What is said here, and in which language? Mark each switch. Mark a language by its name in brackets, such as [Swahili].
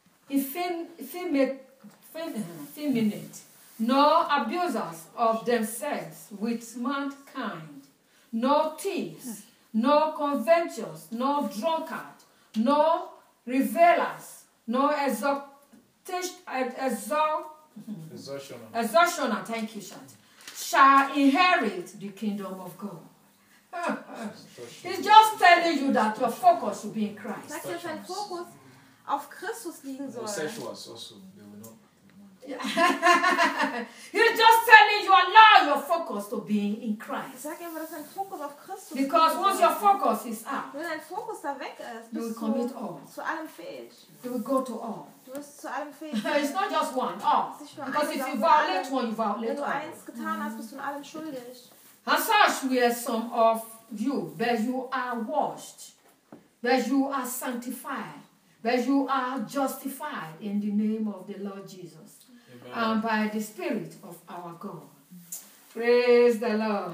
[English] effeminate, nor abusers of themselves with mankind, nor thieves, nor covetous, nor drunkards, nor revellers, nor exhortioner, thank you, Shanti, shall inherit the kingdom of God. He's just telling you that your focus will be in Christ. [German] Sagt er, sein Fokus auf Christus liegen soll. [English] Sexuals also, they will not. He's just telling you allow your focus to be in Christ. [German] Sag ihm, dass dein Fokus auf Christus. [English] Because once your focus is out, [German] wenn dein Fokus da weg ist, [English] you will commit all. [German] Zu allem fähig. [English] You will go to all. [German] Du wirst zu allem fähig. [English] It's not just one. All. Because if you violate one, you violate all. [German] Wenn du eins getan hast, bist du in allem schuldig. [English] And such we are some of you, where you are washed, where you are sanctified, where you are justified in the name of the Lord Jesus. Amen. And by the Spirit of our God. Praise the Lord.